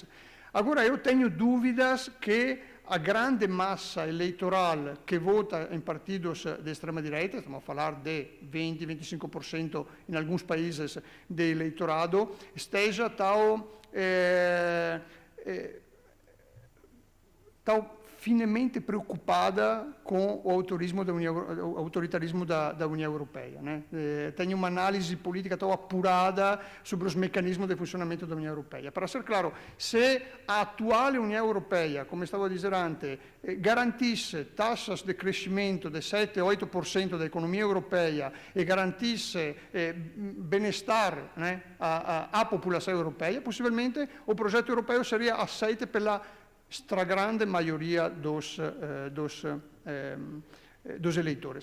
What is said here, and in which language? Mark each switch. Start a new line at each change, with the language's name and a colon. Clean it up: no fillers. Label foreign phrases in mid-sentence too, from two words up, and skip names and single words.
Portuguese: Agora, eu tenho dúvidas que a grande massa eleitoral que vota em partidos de extrema-direita, estamos a falar de 20-25% em alguns países de eleitorado, esteja tão finemente preocupada com o autoritarismo da União Europeia, né? Tem uma análise política tão apurada sobre os mecanismos de funcionamento da União Europeia. Para ser claro, se a atual União Europeia,
Italian: come stavo a dire
Portuguese: antes, garantisse taxas de crescimento de 7-8% da economia europeia e garantisse bem-estar, né, à população europeia, possivelmente o projeto europeu seria aceito pela stragrande maioria dos eleitores.